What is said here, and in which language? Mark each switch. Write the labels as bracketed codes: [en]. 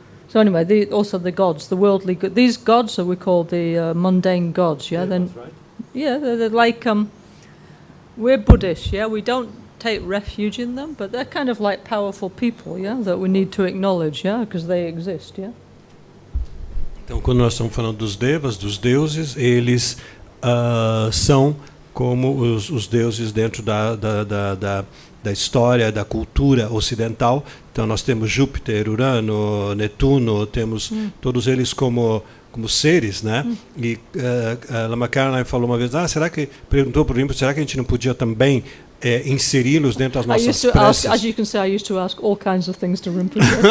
[en] So anyway, also the gods, the worldly these gods we call the mundane gods. Yeah, then Right? yeah, they're like we're Buddhist. Yeah, we don't take refuge in them, but they're kind of like powerful people. Yeah, that we need to acknowledge. Yeah, because they exist. Yeah. [pt] Então, quando nós estamos falando dos devas, dos deuses, eles são como os deuses dentro da história, da cultura ocidental. Então, nós temos Júpiter, Urano, Netuno, temos todos eles como seres, né? E Lama Gangchen falou uma vez, perguntou para o Rinpoche, será que a gente não podia também inseri-los dentro das nossas preces? [en] As you can see, I used to ask all kinds of things to Rinpoche.